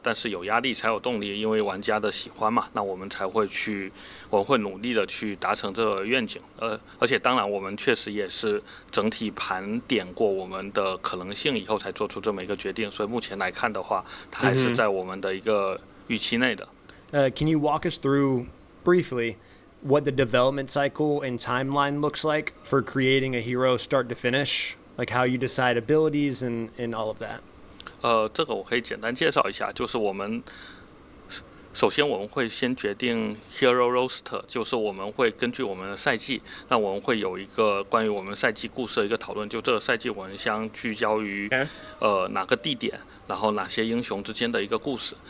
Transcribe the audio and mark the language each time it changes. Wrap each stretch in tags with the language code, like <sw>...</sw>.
<zh>但是有压力才有动力，因为玩家的喜欢嘛，那我们会努力的去达成这个愿景。而且当然我们确实也是整体盘点过我们的可能性以后才做出这么一个决定，所以目前来看的话，它还是在我们的一个预期内的。</zh> <en>Can you walk us through briefly what the development cycle and timeline looks like for creating a hero start to finish? Like how you decide abilities and all of that.</en> <zh>这个我可以简单介绍一下，就是首先我们会先决定 Hero Roster， 就是我们会根据我们的赛季，那我们会有一个关于我们赛季故事的一个讨论，就这个赛季我们将聚焦于哪个地点，然后哪些英雄之间的一个故事。</zh>